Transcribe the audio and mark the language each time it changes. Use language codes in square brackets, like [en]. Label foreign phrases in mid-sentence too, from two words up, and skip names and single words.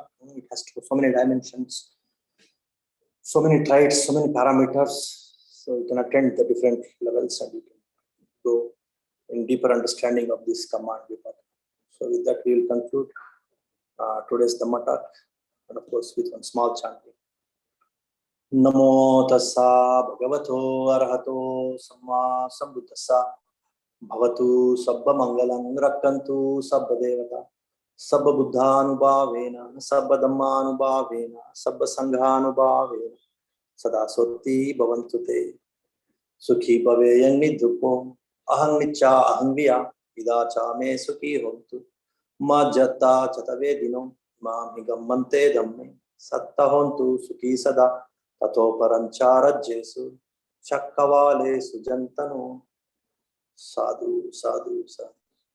[en] It has so many dimensions, so many traits, so many parameters. So you can attend the different levels and you can go in deeper understanding of this command, vipaka. So with that, we will conclude today's Dhamma talk, and of course with one small chanting. [pi] Namo tassa bhagavato arahato samma sambuddhassa bhavatu sabba mangalam rakkantu sabba devata sabba buddhanubhavena sabba dhammanubhavena sabba sanghanubhavena sada sotti bhavantu te sukhi bhaveyang nidrupo ahang nicha ahang viya vidacha me sukhi hontu majjata chatavedino mam higammante dhamme satta hontu sukhi sada tato parancharajyesu chakkavale sujantano sadhu sadhu sadhu.